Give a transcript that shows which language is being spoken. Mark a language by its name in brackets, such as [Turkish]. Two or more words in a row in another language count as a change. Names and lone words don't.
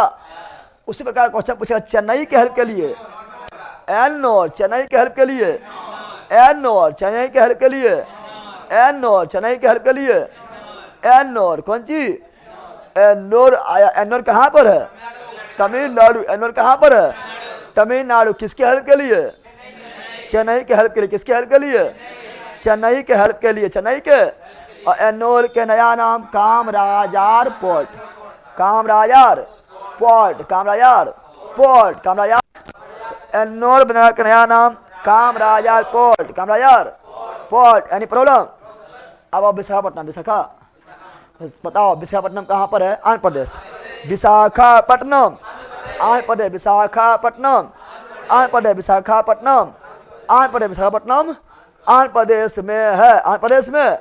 [Hindi] उसी प्रकार क्वेश्चन पूछेगा चेन्नई के हेल्प के लिए, एन्नोर, चेन्नई के हेल्प के लिए, एन्नोर, चेन्नई के हेल्प के लिए, एन्नोर, चेन्नई के हेल्प के लिए, एन्नोर, कौन चीज, एन्नोर आया। एन्नोर कहाँ पर है, तमिलनाडु। एन्नोर कहाँ पर है, तमिलनाडु। किसके हेल्प के लिए, चेन्नई के हेल्प के लिए, किसके हेल्प के लिए, चेन्नई के हेल्प के लिए, चेन्नई के। और एन्नोर के नया नाम कामराजार पोर्ट, कामराजार पोर्ट, कामराजार पोर्ट, कामराजार। एन्नोर बंदरगाह का नया नाम कामराजार पोर्ट, कामराजार पोर्ट। [English] any problem. [Hindi] अब आप विशाखापट्टनम, विशाखा बताओ, विशाखापट्टनम कहाँ पर है, आंध्र प्रदेश। विशाखापट्टनम आंध्र प्रदेश, विशाखापट्टनम आंध्र प्रदेश, विशाखापट्टनम आंध्र प्रदेश, विशाखापट्टनम आंध्र प्रदेश में है, आंध्र प्रदेश में।